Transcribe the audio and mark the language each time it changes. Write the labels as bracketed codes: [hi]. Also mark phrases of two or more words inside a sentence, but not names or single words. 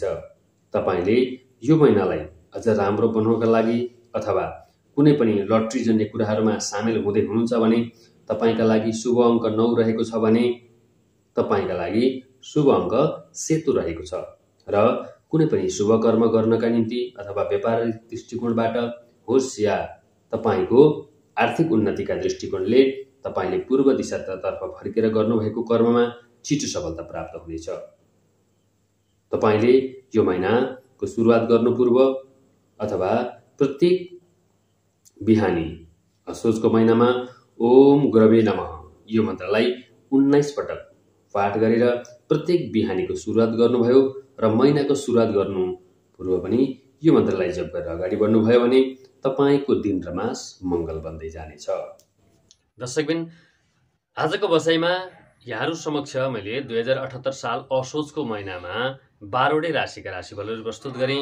[ne] तपाईँले यो महिनालाई अझ राम्रो बनाउनका लागि अथवा कुनै पनि लटरी जन्य कुराहरूमा सामेल हुँदै हुनुहुन्छ भने तपाईँका लागि शुभ अङ्क 9 रहेको छ भने तपाईँका लागि शुभ अङ्क सेतो रहेको छ र कुनै पनि शुभ कर्म गर्नका निम्ति अथवा व्यापारिक दृष्टिकोणबाट होस् या तपाईँको आर्थिक उन्नतिका दृष्टिकोणले तपाईँले पूर्व दिशातर्फ फर्केर गर्नुभएको कर्ममा छिटो सफलता प्राप्त हुनेछ। तपाईँले यो महिनाको सुरुवात गर्नु पूर्व अथवा प्रत्येक बिहानी असोजको महिनामा [sa] ओम गुरवे नमः [ne] यो मन्त्रलाई 19 पटक पाठ गरेर प्रत्येक बिहानीको सुरुवात गर्नुभयो र महिनाको सुरुवात गर्नु पूर्व पनि यो मन्त्रलाई जप गरेर अगाडि बढ्नुभयो भने तपाईँको दिन र मास मङ्गल बन्दै जानेछ। दर्शकबिन, आजको बसाइमा यहाँहरू समक्ष मैले 2078 साल असोजको महिनामा 12वटै राशिका राशिफलहरू प्रस्तुत गरेँ।